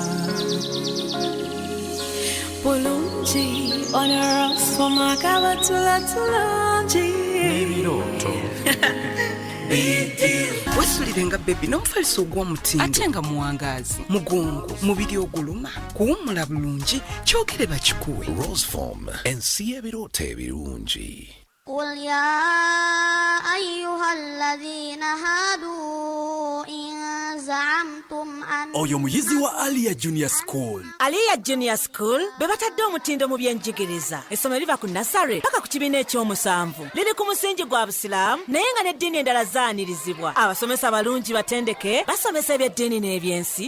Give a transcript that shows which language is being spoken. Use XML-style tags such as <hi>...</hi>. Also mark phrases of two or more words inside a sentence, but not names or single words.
<lg>bulungi onorosomaka tulungi ebirooto wasulire nga bebi n'omufaliso ogw'omutindo ate nga muwangaazi mugongo mubiri oguluma kuwummula bulungi kyogere bakikuwe Roseform ensi y'ebirooto ebirungi.</lg> <ar>قل يا أيها الذين هادوا إن زعمتم أن</ar> <lg>oyo muyizi wa Alia Junior School. Alia Junior School bebatadde omutindo mu byenjigiriza. Essomero liva ku nasare paka ku kibiina ekyomusanvu. Liri ku musingi gwa Busiraamu naye nga n'eddiini endala zaanirizibwa. Abasomesa balungi batendeke basomesa ebyeddiini n'ebyensi.</lg>